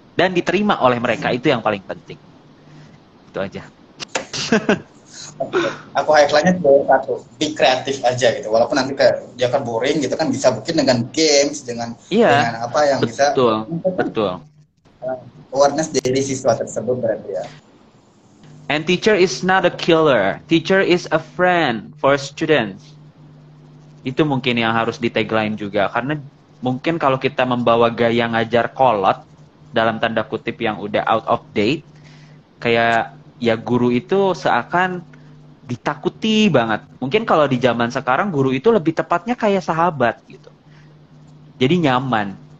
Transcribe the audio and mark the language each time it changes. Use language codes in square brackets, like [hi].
[id] Dan diterima oleh mereka, itu yang paling penting. Itu aja. Aku highlightnya cuma satu, be kreatif aja gitu. Walaupun nanti kayak dia kan boring gitu kan, bisa mungkin dengan games, dengan apa yang betul, bisa betul. Awareness dari siswa tersebut berarti ya. [en] And teacher is not a killer. Teacher is a friend for students. [id] Itu mungkin yang harus di tagline juga. Karena mungkin kalau kita membawa gaya ngajar kolot dalam tanda kutip yang udah out of date, kayak ya guru itu seakan ditakuti banget. Mungkin kalau di zaman sekarang guru itu lebih tepatnya kayak sahabat gitu. Jadi nyaman.